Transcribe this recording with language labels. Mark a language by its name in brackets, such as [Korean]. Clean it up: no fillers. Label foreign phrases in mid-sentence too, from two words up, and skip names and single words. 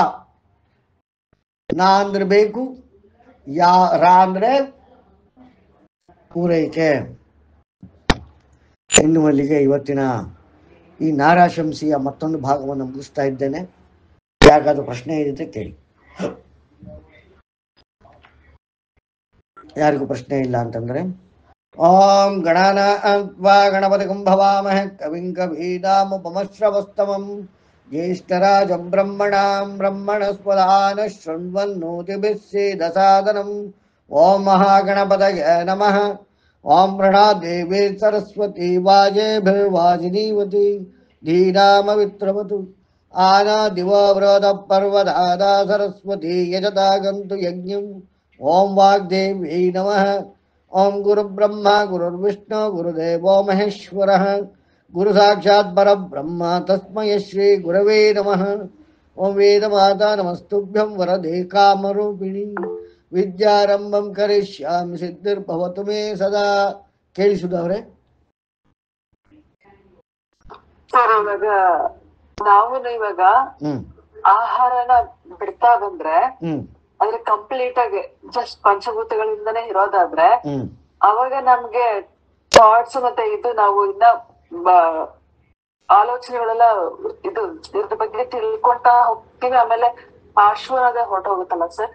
[Kannada] ನಾ ಅಂದ್ರೆ ಬೇಕು, ರಾ ಅಂದ್ರೆ ಪೂರೈಕೆ. ಇನ್ನು ಅಲ್ಲಿಗೆ ಇವತ್ತಿನ ಈ ನಾರಾಶಂಸಿಯ ಮತ್ತೊಂದು ಭಾಗವನ್ನು ಮುಗಿಸ್ತಾ ಇದ್ದೇನೆ. ಯಾಕಾದ್ರೂ ಪ್ರಶ್ನೆ ಇದ್ರೆ ಕೇಳಿ. ಯಾರಿಗೂ ಪ್ರಶ್ನೆ ಇಲ್ಲ ಅಂತಂದ್ರೆ, [Sanskrit] ಓಂ ಗಣಾನಾತ್ವಾ ಗಣಪತಿಂ ಭವಾಮಹೇ ಕವಿಂ ಕವೀನಾಮುಪಮಶ್ರವಸ್ತಮಂ ಜ್ಯೇಷ್ಠರಾಜಂ ಬ್ರಹ್ಮಣಾಂ ಬ್ರಹ್ಮಣಸ್ಪದಾನ ಶೃಣ್ವನ್ನೋತಿಭಿಃ ಸೇದಸಾದನಂ. ಓಂ ಮಹಾಗಣಪತಯೇ ನಮಃ. ಓಂ ಪ್ರಣಾದೇವಿ ಸರಸ್ವತಿ ವಾಜೇಭಿರ್ವಾಜಿನೀವತಿ ಧೀನಾಮವಿತ್ರವತು. ಆನಾದಿವವ್ರತ ಪರ್ವದಾದಾ ಸರಸ್ವತಿ ಯಜತಾಗಂತು ಯಜ್ಞಂ. ಓಂ ವಾಗ್ದೇವ್ಯೈ ನಮಃ. ಓಂ ಗುರುಬ್ರಹ್ಮ ಗುರುರ್ವಿಷ್ಣು ಗುರುದೇವೋ ಮಹೇಶ್ವರಃ. ಗುರು ಸಾಕ್ಷಾತ್ ಪರಬ್ರಹ್ಮ ತಸ್ಮೈ ಶ್ರೀ ಗುರವೇ ನಮಃ. ಓಂ ವೇದಮಾತಾ ನಮಸ್ತುಭ್ಯಂ ವರದೆ ಕಾಮರೂಪಿಣಿ. ವಿದ್ಯಾರಂಭಂ ಕರಿಷ್ಯಾಮಿ ಸಿದ್ಧಿರ್ಭವತು ಮೇ ಸದಾ. [Kannada] ಕೇಳಿಸುದವ್ರೆ? ಸರ್, ಇವಾಗ ನಾವು ಇವಾಗ ಆಹಾರನ ಬಿಡ್ತಾ ಬಂದ್ರೆ ಅಂದ್ರೆ ಕಂಪ್ಲೀಟ್ ಆಗಿ ಜಸ್ಟ್ ಪಂಚಭೂತಗಳಿಂದನೇ ಇರೋದಾದ್ರೆ ಅವಾಗ ನಮ್ಗೆ ಥಾಟ್ಸ್ ಮತ್ತೆ ಇದು ನಾವು ಇನ್ನ ಆಲೋಚನೆಗಳೆಲ್ಲ ಇದು ಇದ್ರ ಬಗ್ಗೆ ತಿಳ್ಕೊಂತಾ ಹೋಗ್ತೀವಿ, ಆಮೇಲೆ ಆಶ್ವಾದ ಹೊರಟೋಗುತ್ತಲ್ಲ ಸರ್.